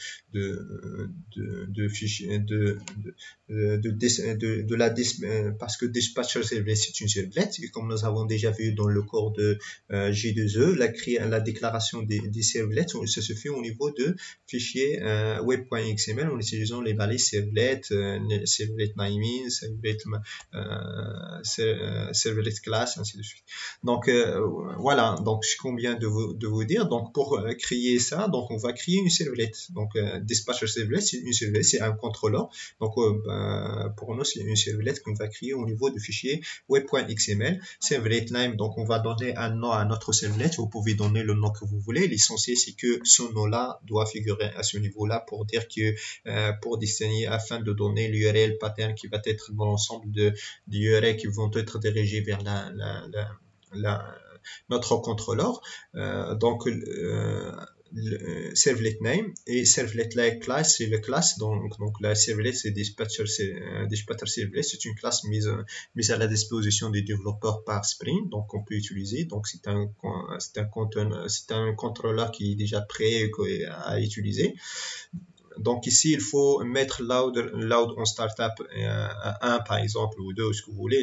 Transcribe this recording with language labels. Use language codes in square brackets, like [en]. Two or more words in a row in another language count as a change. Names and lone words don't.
[fr] parce que dispatcher servlet c'est une servlet et comme nous avons déjà vu dans le cours de J2E, la déclaration des servlets, ça se fait au niveau de fichier web.xml en utilisant les balises servlet, servlet naming, servlet class, ainsi de suite. Donc voilà, donc ce qu'on vient de vous dire. Donc pour créer ça, donc on va créer une servlet. Donc dispatcher servlet, c'est une servlet, c'est un contrôleur. Donc pour nous, c'est une servlet qu'on va créer au niveau du fichier web.xml. Servlet name, donc on va donner un nom à notre servlet. Vous pouvez donner le nom que vous voulez. L'essentiel, c'est que ce nom-là doit figurer à ce niveau-là pour dire que pour distinguer, afin de donner l'URL pattern qui va être dans l'ensemble des URL qui vont être dirigés vers notre contrôleur. Donc servlet name et servlet class, c'est la classe. Donc la servlet c'est dispatcher servlet, c'est une classe mise à la disposition des développeurs par Spring, donc on peut utiliser. Donc c'est un contrôleur qui est déjà prêt à utiliser. Donc ici, il faut mettre load on startup 1 par exemple ou 2, ce que vous voulez.